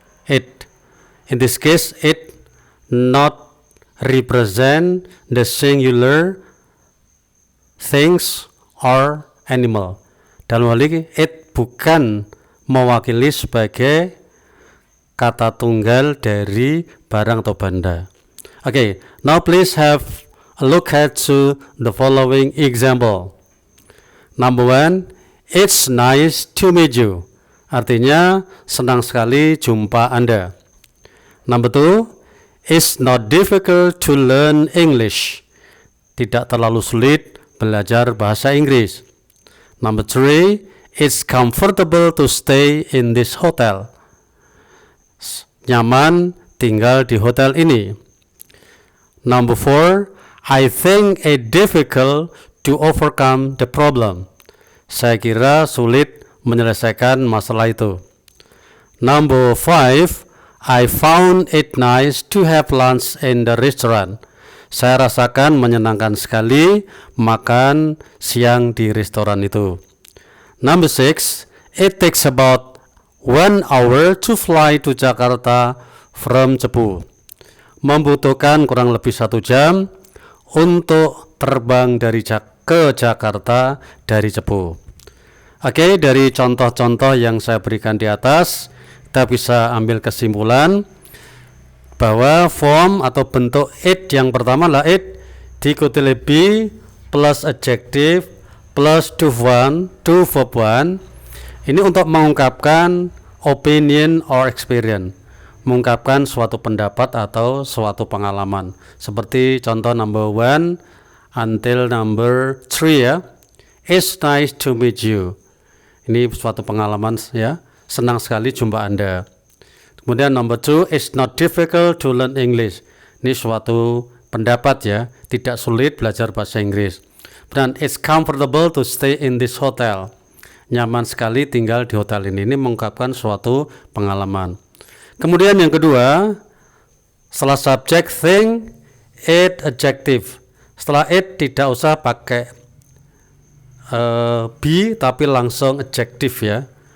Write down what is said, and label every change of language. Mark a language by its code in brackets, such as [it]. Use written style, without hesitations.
[en] It. In this case it not represent the singular things or animal. [id] Dalam hal ini it bukan mewakili sebagai kata tunggal dari barang atau benda. [en] Okay, now please have a look at to the following example. Number one, it's nice to meet you. [id] Artinya senang sekali jumpa Anda. [en] Number two, it's not difficult to learn English. [id] Tidak terlalu sulit belajar bahasa Inggris. [en] Number three, it's comfortable to stay in this hotel. [id] Nyaman tinggal di hotel ini. [en] Number four, I think it's difficult to overcome the problem. [id] Saya kira sulit menyelesaikan masalah itu. [en] Number five, I found it nice to have lunch in the restaurant. [id] Saya rasakan menyenangkan sekali makan siang di restoran itu. [en] Number six, it takes about 1 hour to fly to Jakarta from Cepu. [id] Membutuhkan kurang lebih 1 jam untuk terbang ke Jakarta dari Cepu. Oke, dari contoh-contoh yang saya berikan di atas, kita bisa ambil kesimpulan bahwa form atau bentuk it yang pertama adalah it diikuti oleh be plus adjective plus to verb one. Ini untuk mengungkapkan [en] opinion or experience, [id] mengungkapkan suatu pendapat atau suatu pengalaman. Seperti contoh [en] number one until number three [id] ya. [en] It's nice to meet you. [id] Ini suatu pengalaman ya. Senang sekali jumpa Anda. [en] Kemudian number two, it's not difficult to learn English. [id] Ini suatu pendapat ya, tidak sulit belajar bahasa Inggris. [en] Dan it's comfortable to stay in this hotel. [id] Nyaman sekali tinggal di hotel ini. Ini mengungkapkan suatu pengalaman. Kemudian yang kedua, setelah subject thing, it adjective. Setelah it tidak usah pakai be tapi langsung adjective ya.